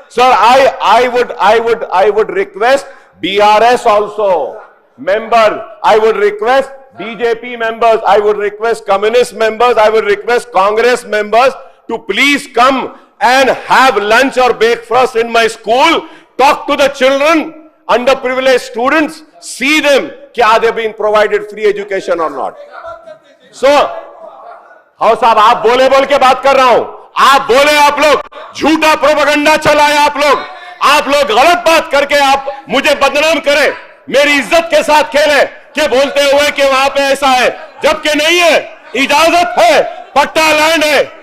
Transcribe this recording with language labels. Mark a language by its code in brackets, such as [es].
[en] I would request BRS also member, I would request BJP members, I would request communist members, I would request Congress members to please come and have lunch और breakfast in my school. Talk to the children, underprivileged students, see them कि are they being provided free education or not. [hi] So हाँ साहब, आप बोल के बात कर रहा हूं, आप बोले, आप लोग झूठा प्रोपेगेंडा चलाए, आप लोग गलत बात करके आप मुझे बदनाम करें, मेरी इज्जत के साथ खेले कि बोलते हुए कि वहां पे ऐसा है, जबकि नहीं है, इजाजत है, पट्टा लैंड है.